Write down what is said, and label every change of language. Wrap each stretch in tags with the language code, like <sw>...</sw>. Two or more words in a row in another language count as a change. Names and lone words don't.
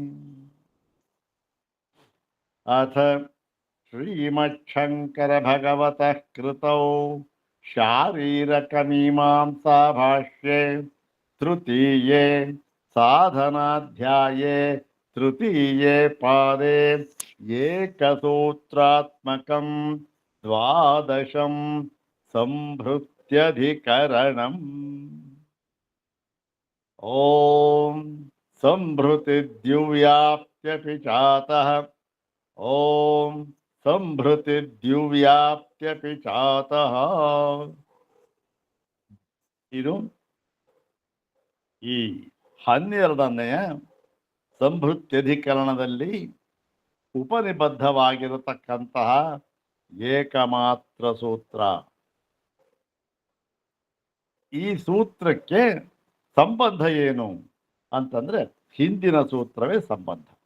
<sa>अथ श्रीमच्छङ्करभगवतः कृतौ शारीरकमीमांसाभाष्ये तृतीये साधनाध्याये तृतीये पादे एकसूत्रात्मकं द्वादशं संभृत्यधिकरणम्। ॐ संभृतिद्युव्याप्त्यपि चातः ॐ संभृतिद्युव्याप्त्यपि चातः।</sa> <kn>ಇದು ಈ 12ನೆಯ ಸಂಭೃತ್ಯಧಿಕರಣದಲ್ಲಿ ಉಪನಿಬದ್ಧವಾಗಿರತಕ್ಕಂತಹ ಏಕಮಾತ್ರ ಸೂತ್ರ. ಈ ಸೂತ್ರಕ್ಕೆ ಸಂಬಂಧ ಏನು ಅಂತಂದ್ರೆ ಹಿಂದಿನ ಸೂತ್ರವೇ ಸಂಬಂಧ.</kn>